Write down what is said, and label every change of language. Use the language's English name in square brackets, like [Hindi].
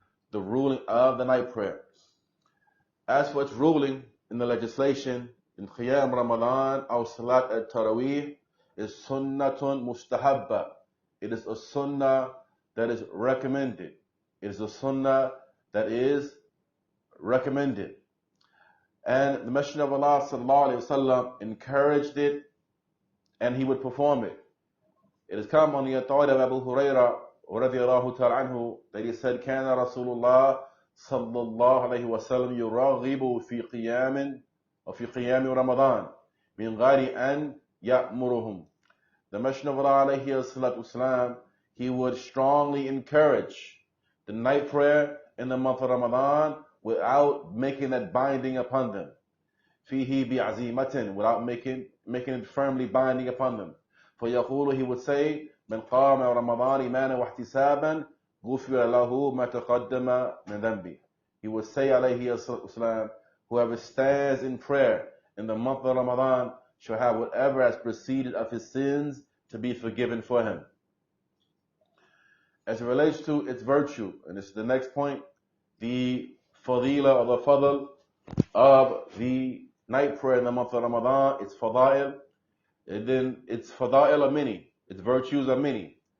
[English] The ruling of the night prayer. As for its ruling in the legislation, in Qiyam Ramadan or Salat al-Taraweeh, is sunnatun mustahabba. It is a sunnah that is recommended. It is a sunnah that is recommended. And the Messenger of Allah sallallahu alaihi wasallam encouraged it, and he would perform it. It has come on the authority of Abu Hurairah radiyallahu ta'ala anhu that he said, [Arabic] كان رسول الله صلى الله عليه وسلم يراغب في قيام وفي قيام رمضان من غير أن يأمرهم. [English] The Messenger of Allah alayhi salatu wasalam, he would strongly encourage the night prayer in the month of Ramadan without making that binding upon them. [Arabic] فيه بعزيمة, [English] without making it firmly binding upon them. [Arabic] فيقول, [English] he would say, [Arabic] من قام رمضان إيمانا واحتسابا غفر له ما تقدم من ذنبه. [English] He would say alayhi wasalam, whoever stands in prayer in the month of Ramadan shall have whatever has proceeded of his sins to be forgiven for him. As it relates to its virtue, and this is the next point, the fadila or the fadl of the night prayer in the month of Ramadan, its fadail, and then its fadail are many, its virtues are many.